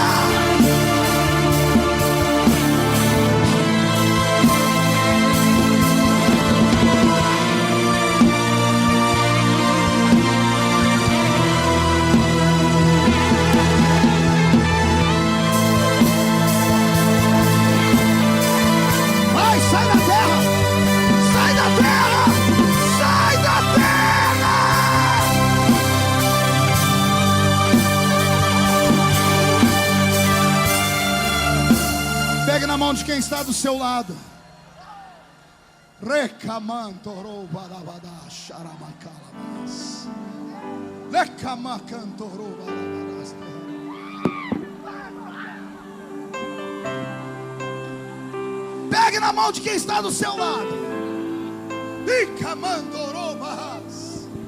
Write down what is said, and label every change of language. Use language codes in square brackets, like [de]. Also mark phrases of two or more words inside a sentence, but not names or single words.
[pt] Sai da terra! Sai da terra! Sai da terra! Pegue na mão de quem está do seu lado. Recamantorou barabada xaramacalabas. Lecamacantorou barabadas. Pegue na mão de quem está do seu lado. Icamandorobas.